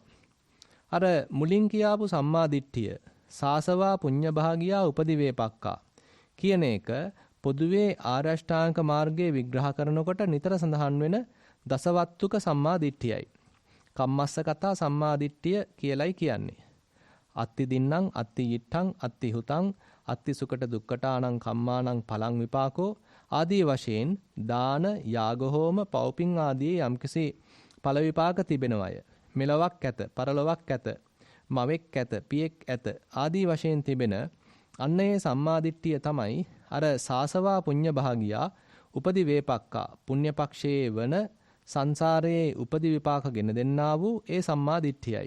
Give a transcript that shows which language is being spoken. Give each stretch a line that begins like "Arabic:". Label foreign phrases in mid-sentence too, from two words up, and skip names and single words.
Sinhala: අර මුලින් කියාපු සම්මාදිට්ඨිය
Pali: සාසවා පුඤ්ඤ භාගියා උපදි වේපක්කා
Sinhala: කියන එක පොදුවේ ආර්ය අෂ්ටාංග මාර්ගයේ විග්‍රහ කරනකොට නිතර සඳහන් වෙන දසවත්තුක සම්මාදිට්ඨියයි.
Pali: කම්මස්ස කතා
Sinhala: සම්මාදිට්ඨිය කියලයි කියන්නේ.
Pali: අත්ති දින්නම් අත්ති yittං අත්ති හුතං අත්ති සුකට දුක්කටානං කම්මානං පලං විපාකෝ
Sinhala: ආදී වශයෙන් දාන යාග හෝම පව්පින් ආදී යම්කිසි ඵල විපාක තිබෙනවය. මෙලොවක් ඇත පරලොවක් ඇත මවෙක් ඇත පියෙක් ඇත ආදී වශයෙන් තිබෙන අන්න ඒ සම්මාදිට්ඨිය තමයි අර
Pali: සාසවා පුඤ්ඤ භාගියා උපදි වේපක්කා
Sinhala: පුණ්‍ය පක්ෂයේ වන සංසාරයේ උපදි විපාක ගෙන දෙන්නා වූ ඒ සම්මා දිට්ඨියයි.